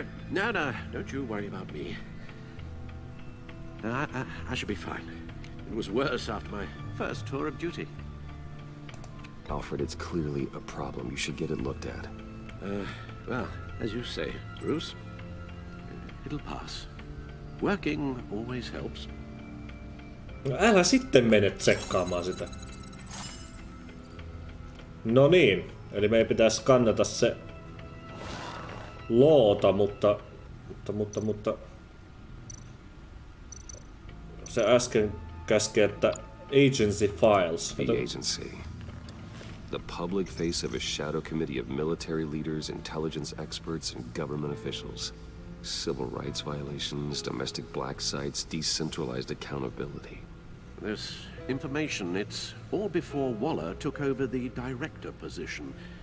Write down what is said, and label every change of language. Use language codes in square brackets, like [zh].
[en] No, don't you worry about me. I should be fine. It was worse after my first tour of duty. Alfred, it's clearly a problem. You should get it looked at. Well, as you say, Bruce, it'll pass. Working always helps. [fi] No älä sitten mene tsekkaamaan sitä. No niin, eli meidän pitäisi skannata se loota, mutta se äsken käski, että [en] agency files. The agency. The public face of a shadow committee of military leaders, intelligence experts, and government officials. Civil rights violations, domestic black sites, decentralized accountability. This information, it's all before Waller took over the director position.